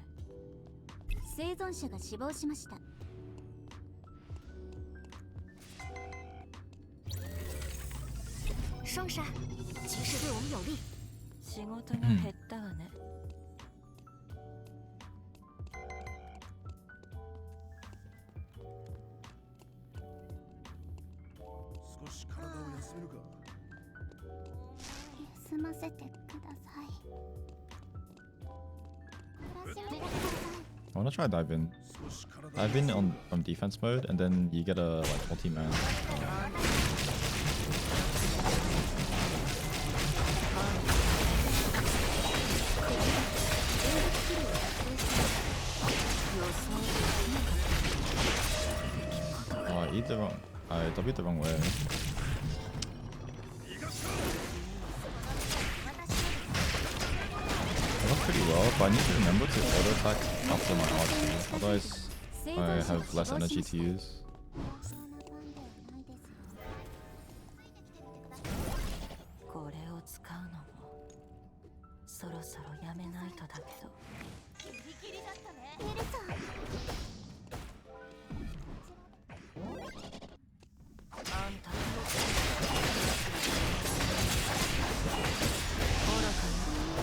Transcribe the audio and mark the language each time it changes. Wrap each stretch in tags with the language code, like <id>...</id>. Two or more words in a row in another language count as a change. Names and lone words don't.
<ja>生存者が死亡しました。</ja> <zh>双杀，即使对我们有利。</zh> <ja>仕事が減ったわね。少し体を休めるか。休ませてください。</ja> <en>I wanna try dive in. Dive in on defense mode, and then you get a like multi-man. Oh, I eat the wrong. I W'd the wrong way. I look pretty well, but I need to remember to auto attack after my RT. Otherwise, I have less energy to use.</en> <ja>これを使うのもそろそろやめないとだけど。あんた愚かな。</ja>